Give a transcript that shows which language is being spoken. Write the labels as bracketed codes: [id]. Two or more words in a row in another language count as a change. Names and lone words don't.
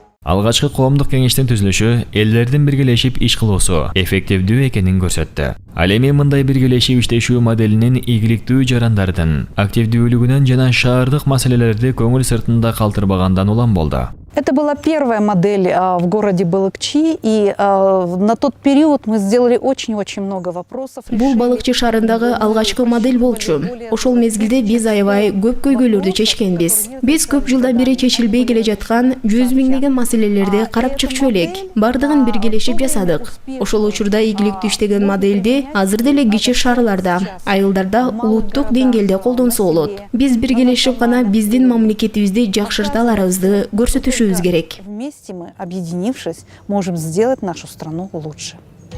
[ky] Алгачкы коомдук кеңештин түзүлүшү элдердин биргелешип иш кылуусу эффективдүү экенин көрсөттү. Ал эми мындай биргелешип иштешүү моделинин ийгиликтүү жарандардын активдүүлүгүнөн жана шаардык маселелерди көңүл сыртында калтырбагандан улам болду. [ru] Это была первая модель в городе Балыкчи, и на тот период мы сделали очень-очень много вопросов. [ky] Бул Балыкчы шаарындагы алгачкы модель болчу. Ошол мезгилде биз аябай көп көйгөйлөрдү чечкенбиз. Биз көп жылдан бери чечилбей келе жаткан 100 миңдеген маселелерди карап чыкчу элек. Бардыгын биргелешип жасадык. Ошол учурда ийгиликтүү иштеген модельди азыр деле кичи шаарларда, айылдарда улуттук деңгээлде колдонсо болот. Биз биргелешип гана биздин мамлекетибизди жакшырта аларыбызды көрсөтүшүбүз керек. [ru] Вместе мы, объединившись, можем сделать нашу страну лучше.